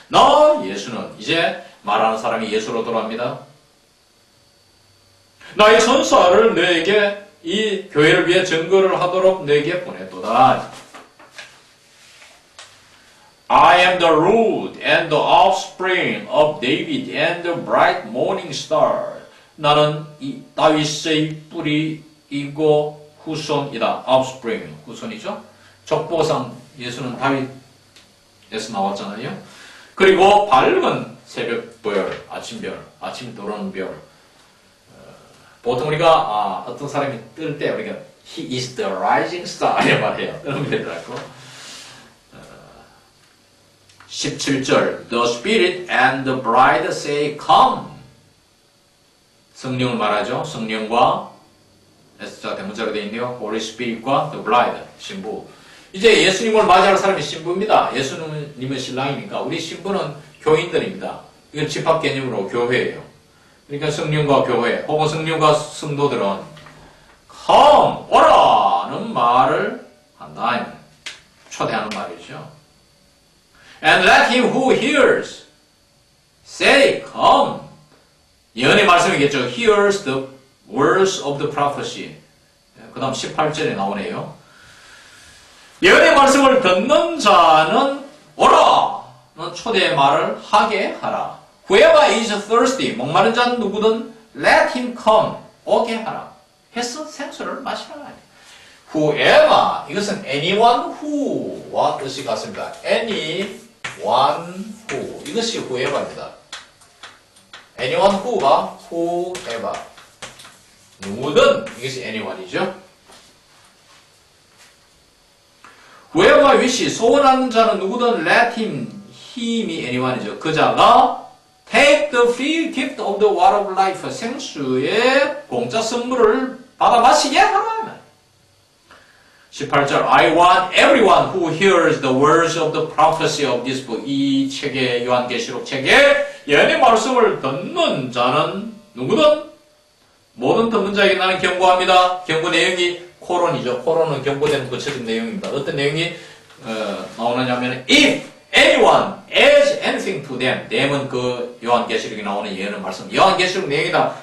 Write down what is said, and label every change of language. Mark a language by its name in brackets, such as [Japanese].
[Korean] 나, 예수는, 이제 말하는 사람이 예수로 돌아갑니다. 나의 천사를 너에게 이 교회를 위해 증거를 하도록 너에게 보냈도다. [English] I am the root and the offspring of David and the bright morning star. [Korean] 나는 이 다윗의 뿌리이고 후손이다. offspring, 후손이죠. 족보상 예수는 다윗에서 나왔잖아요. 그리고 밝은 새벽별, 아침별, 아침 들어오는 별. 보통 우리가 어떤 사람이 뜰 때 우리가 [English] He is the rising star [Korean] 이렇게 말해요. 뜨는 별이라고. [English] 17절 The Spirit and the bride say come. [Korean] 성령을 말하죠. 성령과 S자 대문자로 되어 있네요. Holy Spirit과 the bride, 신부. 이제 예수님을 맞이할 사람이 신부입니다. 예수님은 신랑이니까 우리 신부는 교인들입니다. 이건 집합 개념으로 교회예요. 그러니까 성령과 교회 혹은 성령과 성도들은 come, 오라는 말을 한다. 초대하는 말이죠. [English] And let him who hears say come. [Korean] 예언의 말씀이겠죠. [English] Hears the words of the prophecy. [Korean] 그 다음 18절에 나오네요. 예언의 말씀을 듣는 자는 오라는 초대의 말을 하게 하라. [English] Whoever is thirsty, [Korean] 목마른 자는 누구든 [English] let him come, [Korean] 오게 하라. 해서 생수를 마시라. Whoever, 이것은 anyone who와 뜻이 같습니다. anyone who, 이것이 whoever입니다. anyone who가 whoever, 누구든 이것이 anyone이죠. whoever wish, 소원하는 자는 누구든 let him, him이 anyone이죠. 그 자가 [English] take the free gift of the water of life, [Korean] 생수의 공짜 선물을 받아 마시게 하라. [English] 18절 I want everyone who hears the words of the prophecy of this book. [Korean] 이 책의 요한계시록 책에 예언의 말씀을 듣는 자는 누구든 모든 듣는 자에게 나는 경고합니다. 경고 내용이 코론이죠. 코론은 경고된 구체적 내용입니다. 어떤 내용이 나오느냐면 [English] if anyone adds anything to them. [Korean] them은 그 요한계시록에 나오는 예언의 말씀. 요한계시록 내용이다.